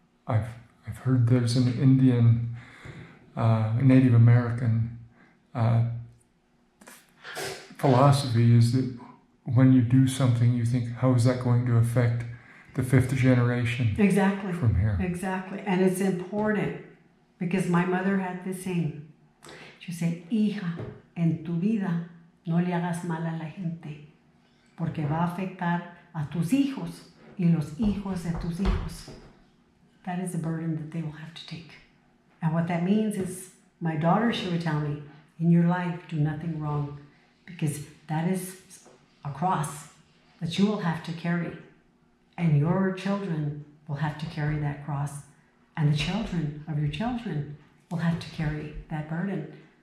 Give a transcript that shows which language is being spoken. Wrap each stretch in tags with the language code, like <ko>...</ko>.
<en>I've heard there's an Indian, Native American philosophy is that when you do something, you think, how is that going to affect the 5th generation? Exactly. From here. Exactly. And it's important because my mother had the same. She said,</en> <es>hija, en tu vida no le hagas mal a la gente porque va a afectar a tus hijos y los hijos de tus hijos.</es> <en>That is a burden that they will have to take. And what that means is, my daughter, she would tell me, in your life, do nothing wrong, because that is a cross that you will have to carry. And your children will have to carry that cross. And the children of your children will have to carry that burden.</en>